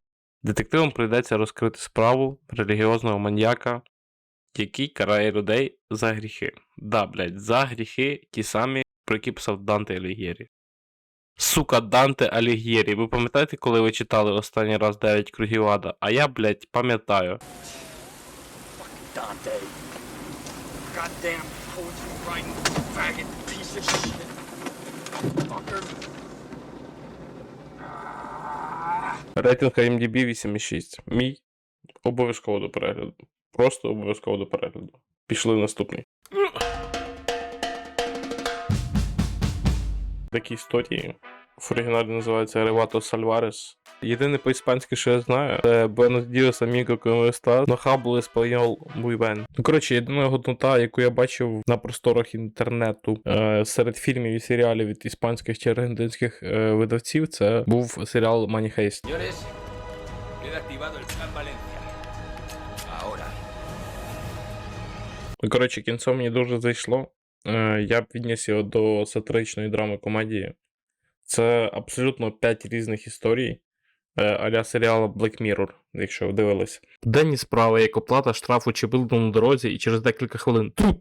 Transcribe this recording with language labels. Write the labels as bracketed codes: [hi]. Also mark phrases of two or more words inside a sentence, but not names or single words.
[uk] Детективам прийдеться розкрити справу релігіозного маньяка, який карає людей за гріхи. Да, блядь, за гріхи ті самі, про які писав Данте Аліг'єрі. Сука, Данте Аліг'єрі. Ви пам'ятаєте, коли ви читали останній раз 9 кругів ада? А я, блядь, пам'ятаю. [en] Dante. Goddamn poetry writing faggot piece of shit. Fucker. [uk] Рейтинг IMDb 8,6. Мій обов'язково до перегляду. Просто обов'язково до перегляду. Пішли в наступний. Такі історії. В оригіналі називається Ревато Сальварес. Єдине по-іспанськи, що я знаю, це [es] Buenos Dias, amigo, como estás? No hablo español muy bien. [uk] Ну, коротше, єдина годнота, яку я бачив на просторах інтернету серед фільмів і серіалів від іспанських чи аргентинських видавців, це був серіал Money Heist. [es] Señores, queda activado el Plan Valencia. Ahora. [uk] Ну, коротше, кінцом мені дуже зайшло. Я б відніс його до сатиричної драми-комедії. Це абсолютно 5 різних історій, а-ля серіалу Black Mirror, якщо ви дивились. Денні справи, як оплата штрафу чи вилку на дорозі, і через декілька хвилин труп.